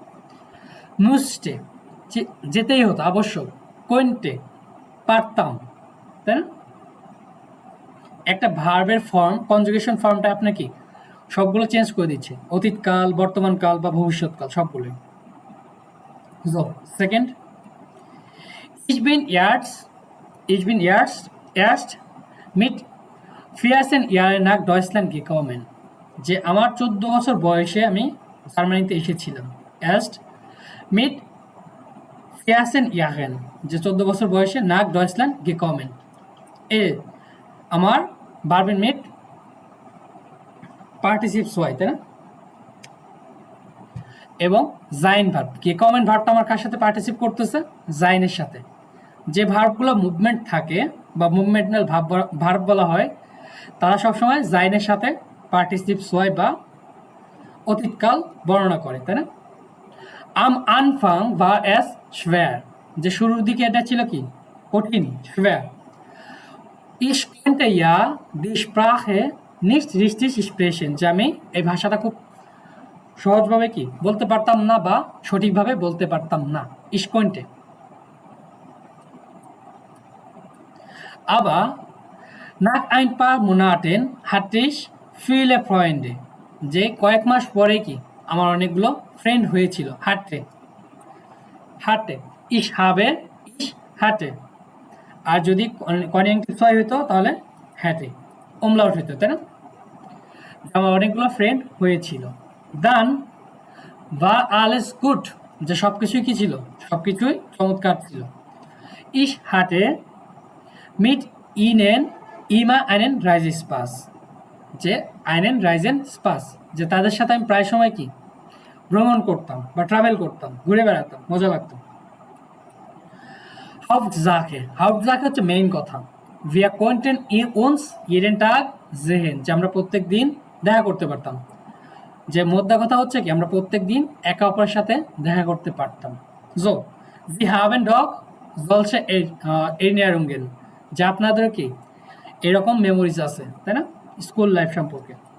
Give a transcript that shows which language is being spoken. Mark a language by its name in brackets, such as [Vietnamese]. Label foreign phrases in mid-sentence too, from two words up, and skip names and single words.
[Bangla] মুস্টে যেতেই হতো আবশ্যক, কোয়েন্টে পারতাম, তাই না? একটা ভার্বের ফর্ম কনজুগেশন ফর্মটা আপনার কি সবগুলো চেঞ্জ করে দিচ্ছে, অতীতকাল, বর্তমানকাল বা ভবিষ্যৎকাল সবগুলোই। সেকেন্ড, [German] ich bin erst mit 14 Jahren nach Deutschland gekommen, [Bangla] যে আমার 14 বছর বয়সে আমি জার্মানিতে এসেছিলাম। [German] erst mit 14 Jahren, [Bangla] যে 14 বছর বয়সে [German] nach Deutschland gekommen, [Bangla] এ আমার ভার্বের মিট পার্টিসিপস হয়, তাই না? এবং জাইন ভার্ব, gekommen ভার্বটা আমার কার সাথে পার্টিসিপ করতেছে, জাইনের সাথে। যে ভার্বগুলো মুভমেন্ট থাকে বা মুভমেন্টাল ভার্ব বলা হয়, তারা সবসময় জাইনের সাথে পার্টিসিপস হয় বা অতীতকাল বর্ণনা করে, তাই না? [German] Am Anfang war es schwer, [Bangla] যে শুরুর দিকে এটা ছিল কি কঠিন, schwer. [German] Ich konnte ja die Sprache nicht richtig sprechen, [Bangla] যে আমি এই ভাষাটা খুব সহজভাবে কি বলতে পারতাম না বা সঠিকভাবে বলতে পারতাম না। [German] Ich konnte. Aber nach ein paar Monaten hatte ich viele Freunde, [Bangla] যে কয়েক মাস পরে কি আমার অনেকগুলো ফ্রেন্ড হয়েছিল। [German] hatte, ich hatte, [Bangla] আর যদি কনজাংটিভ ছয় হতো তাহলে hatte ওমলাউট হতো, তাই না? আমার অনেকগুলো ফ্রেন্ড হয়েছিল। [German] dann war alles gut, [Bangla] যে সবকিছুই কি ছিল, সবকিছুই চমৎকার ছিল। [German] ich hatte mit ihnen immer einen Reisespaß, যে einen Reisespaß, [Bangla] যে তাদের সাথে আমি প্রায় সময় কি ভ্রমণ করতাম বা ট্রাভেল করতাম, ঘুরে বেড়াতাম, মজা লাগতো। Hauptsache হচ্ছে মেইন কথা। [German] Wir konnten uns jeden Tag sehen, [Bangla] যে আমরা প্রত্যেক দিন দেখা করতে পারতাম। যে মোদ্দা কথা হচ্ছে কি আমরা প্রত্যেক দিন একে অপরের সাথে দেখা করতে পারতাম। [German] So, Sie haben doch solche Erinnerungen, [Bangla] যে আপনাদের কি এরকম মেমোরিজ আছে, তাই না, স্কুল লাইফ সম্পর্কে।